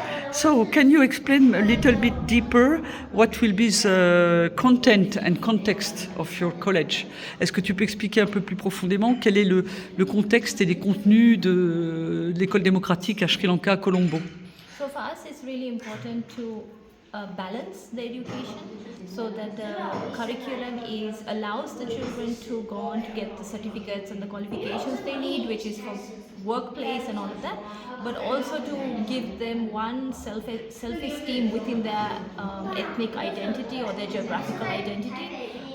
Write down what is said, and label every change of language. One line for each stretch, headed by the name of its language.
English: So, can you explain a little bit deeper what will be the content and context of your college?
French: Est-ce que tu peux expliquer un peu plus profondément quel est le contexte et les contenus de l'école démocratique à Sri Lanka, à Colombo?
English: So for us, it's really important to balance the education so that the curriculum allows the children to go on to get the certificates and the qualifications they need, which is for workplace and all of that, but also to give them one self-esteem within their ethnic identity or their geographical identity,